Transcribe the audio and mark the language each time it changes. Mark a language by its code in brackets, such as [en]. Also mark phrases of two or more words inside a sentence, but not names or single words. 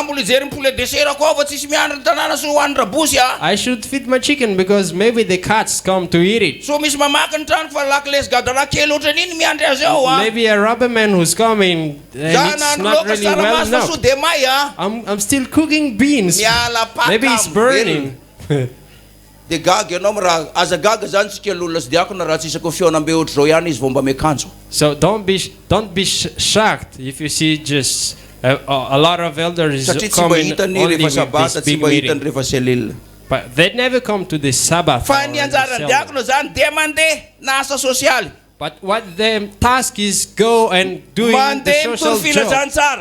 [en] I should feed my chicken because maybe the cats come to eat it. Maybe a rubber man who's coming and it's not really well enough. I'm still cooking beans. Maybe it's burning. [mg] De gaga ianao raha aza gaga zany tsika olona sy diakona raha tsisako Fihonam-be ohatry zao ihany izy vao mba miakanjo. [en] So don't be shocked if you see just a lot of elders coming only with this big meeting. But they never come to the Sabbath. But what their task is go and doing the social job.